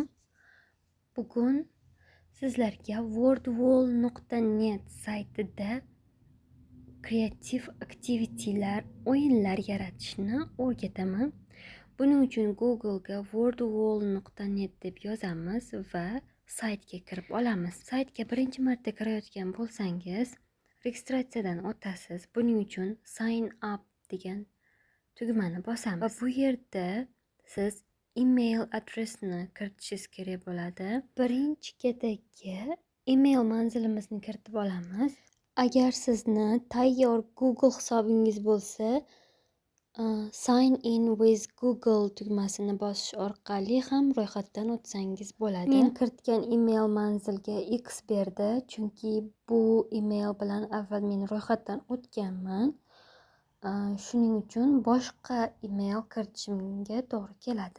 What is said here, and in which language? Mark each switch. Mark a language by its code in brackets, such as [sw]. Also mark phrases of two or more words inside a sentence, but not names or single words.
[uz] Bugun sizlarga wordwall.net saytida kreativ aktivitilar, o'yinlar yaratishni o'rgataman. Buning uchun Google'ga wordwall.net deb yozamiz va saytga kirib olamiz. Saytga birinchi marta kirayotgan bo'lsangiz, registratsiyadan o'tasiz. Buning uchun [en] sign up [uz] degan tugmani bosamiz va bu yerda siz email adresini kiritishingiz kerak bo'ladi. Birinchi ketagga email manzilimizni kiritib olamiz. Agar sizni tayyor Google hisobingiz bo'lsa, [en] sign in with Google [uz] tugmasini bosish orqali ham ro'yxatdan o'tsangiz bo'ladi. Men kiritgan email manzilga X berdi, chunki bu email bilan avval men ro'yxatdan o'tganman. Shuning uchun boshqa email kiritishimga to'g'ri keladi.